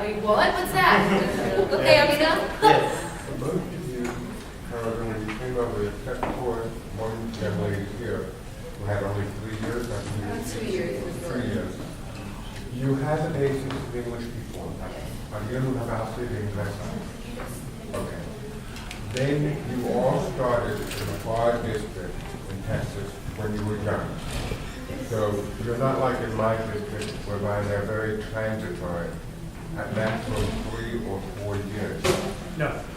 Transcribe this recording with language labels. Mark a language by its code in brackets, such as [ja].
[en] Wait, what? What's that? Okay, Amina. Yes. Most of you, however, when you came over, except for one young lady here who had only 3 years, I think 2 years. 3 years. You had the basis of English before. [es] Habían una base de inglés. [en] Okay. Then you all started in a far district in Texas when you were young. So you're not like in my district whereby they're very transitory, at maximum 3 or 4 years. No.